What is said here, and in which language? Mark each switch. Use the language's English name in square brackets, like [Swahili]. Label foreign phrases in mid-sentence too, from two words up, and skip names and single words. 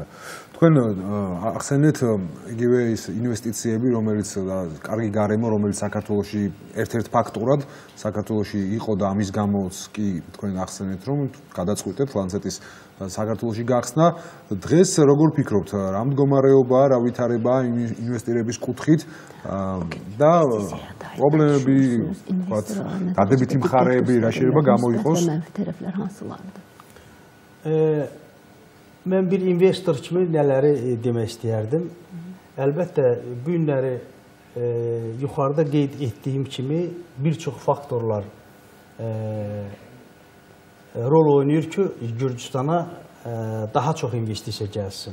[Georgian] თქვენ ახსენეთ იგივე ის ინვესტიციები, რომელიც კარგი გარემო, რომელიც საქართველოში ერთ-ერთ ფაქტორად საქართველოში იყო და ამის გამოც კი თქვენ ახსენეთ, რომ გადაწყვიტეთ ლანცეტის საქართველოში გახსნა. დღეს როგორ ფიქრობთ, რა მდგომარეობაა, რა ვითარებაა ინვესტირების კუთხით და პრობლემები, ვთქვათ, დადებითი მხარეები რა შეიძლება გამოიყოს? [Azerbaijani] Mən bir investor kimi nələri demək istəyərdim. Əlbəttə, bu günləri yuxarıda qeyd etdiyim kimi bir çox faktorlar rol oynayır ki, Gürcüstana daha çox investisiya gəlsin.